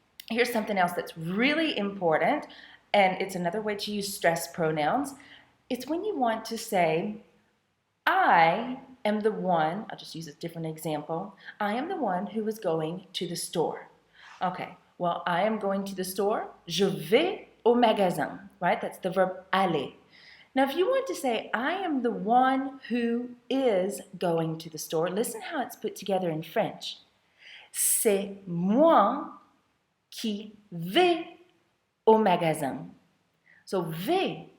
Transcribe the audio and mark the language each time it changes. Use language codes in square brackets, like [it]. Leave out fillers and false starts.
[en] Here's something else that's really important, and it's another way to use stressed pronouns. It's when you want to say, I am the one, I'll just use a different example. I am the one who is going to the store. Okay, well, I am going to the store. [fr] Je vais au magasin, right? [en] That's the verb aller. Now, if you want to say, I am the one who is going to the store, listen how it's put together in French. [fr] C'est moi qui vais au magasin. [en] So V-A-I-S.